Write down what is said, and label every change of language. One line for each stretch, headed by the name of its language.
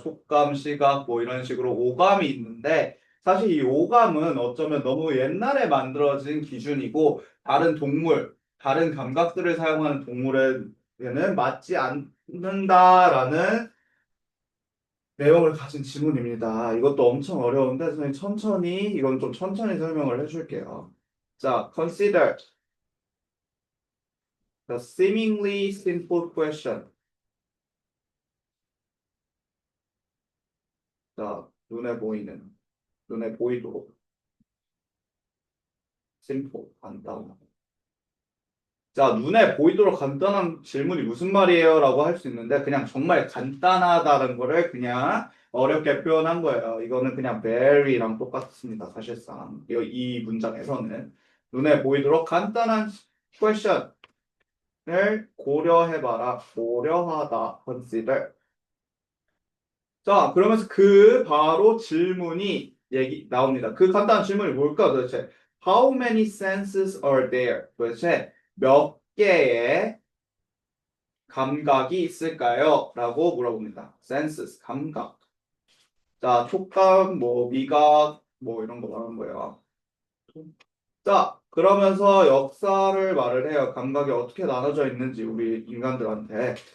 Korean: 촉감, 시각, 뭐 이런 식으로 오감이 있는데, 사실 이 오감은 어쩌면 너무 옛날에 만들어진 기준이고, 다른 감각들을 사용하는 동물에게는 맞지 않는다라는 내용을 가진 지문입니다. 이것도 엄청 어려운데, 선생님 이건 좀 천천히 설명을 해줄게요.
English: 자, consider the seemingly simple question.
Korean: 자, 눈에 보이도록 심플, 간단. 자, 눈에 보이도록 간단한 질문이 무슨 말이에요? 라고 할 수 있는데 그냥 정말 간단하다는 거를 그냥 어렵게 표현한 거예요. 이거는 그냥 very랑 똑같습니다. 사실상 이 문장에서는 눈에 보이도록 간단한 question을 고려해봐라. 고려하다, consider. 자, 그러면서 그 바로 질문이 나옵니다. 그 간단한 질문이 뭘까 도대체?
English: How many senses are there?
Korean: 도대체 몇 개의 감각이 있을까요? 라고 물어봅니다. senses, 감각. 자, 촉각, 뭐, 미각, 뭐, 이런 거 말하는 거예요. 자, 그러면서 역사를 말을 해요. 감각이 어떻게 나눠져 있는지, 우리 인간들한테.